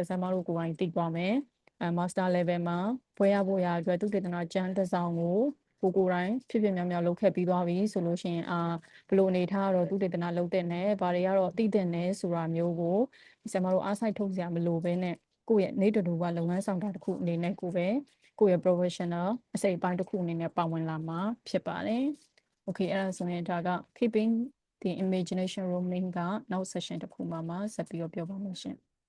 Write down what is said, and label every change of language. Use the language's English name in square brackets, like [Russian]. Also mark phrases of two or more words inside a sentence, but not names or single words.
[Burmese] စမ်းမတို့ကိုယ်တိုင်သိသွားမယ် [English] master level [Burmese] မှာဘွဲရဖို့ရအတွက်သူတေသနာကျမ်းတစ်စောင်ကိုကိုယ်တိုင်ဖြစ်ဖြစ်များများလုပ်ခဲ့ပြီးသွားပြီဆိုလို့ရှိရင်ဘလို့အနေထားတော့သူတေသနာလုပ်တဲ့နဲ့ဘာတွေကတော့သိတဲ့နဲ့ဆိုတာမျိုးကိုဆရာမတို့အားစိုက်ထုတ်စရာမလိုဘဲနဲ့ကိုယ့်ရဲ့နေတူတူကလုပ်ငန်းဆောင်တာတစ်ခုအနေနဲ့ကိုပဲကိုယ့်ရဲ့ professional အစိပ်အပိုင်းတစ်ခုအနေနဲ့ပါဝင်လာမှာဖြစ်ပါတယ်။ Okay အဲ့ဒါဆိုရင်ဒါက [English] keeping the imagination roaming [Burmese] ကနောက် session တစ်ခုမှာဆက်ပြီးတော့ပြောပါမယ်ရှင်။